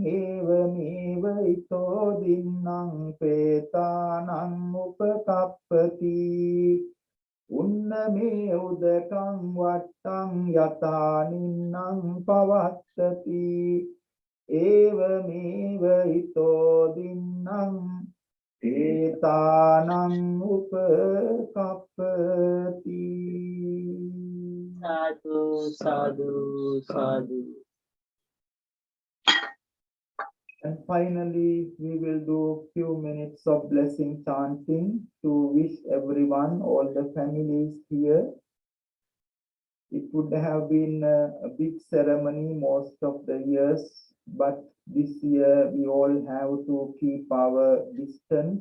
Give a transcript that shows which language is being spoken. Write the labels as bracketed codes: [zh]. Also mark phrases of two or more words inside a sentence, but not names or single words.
[pi] evameva ito dinnang petanang upakappati unname udakang vattang yata ninnang pavattati evameva ito dinnang Etanang upakappati. Sadhu, sadhu, sadhu. [en] And finally, we will do a few minutes of blessing chanting to wish everyone, all the families here. It would have been a big ceremony most of the years, but this year we all have to keep our distance.